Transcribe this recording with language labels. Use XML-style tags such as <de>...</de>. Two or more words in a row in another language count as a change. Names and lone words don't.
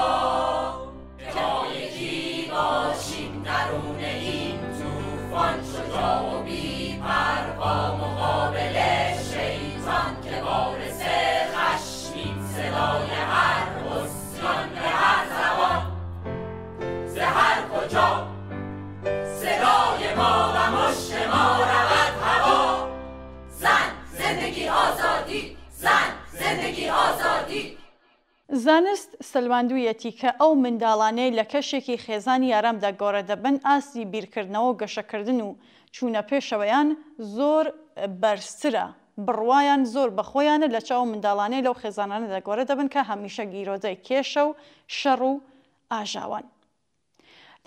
<fa>جای کی باشیم درون این طوفان، شجاع و بی پروا مقابل شیطان که وارث خشمیم، صدای هر عصیان، به هر زبان، ز هر کجا صدای ما و مشت ما رود هوا. زن، زندگی آزادی، زن، زندگی آزادی.</fa> <ckb>زانست سەلماندوویەتی کە ئەو منداڵانەی لە کەشێکی خێزانی ئارامدا گۆڕە دەبن ئاستی بیرکردنەوە و گەشەکردن و چوونە پێشەوەیان زۆر بەرزترە. بڕوایان زۆر بەخۆیانە لە چاو منداڵانەی لەو خێزانانەدا گۆڕە دەبن کە هەمیشە گیرۆدەی کێشە و شەڕ و ئاژاوان.</ckb>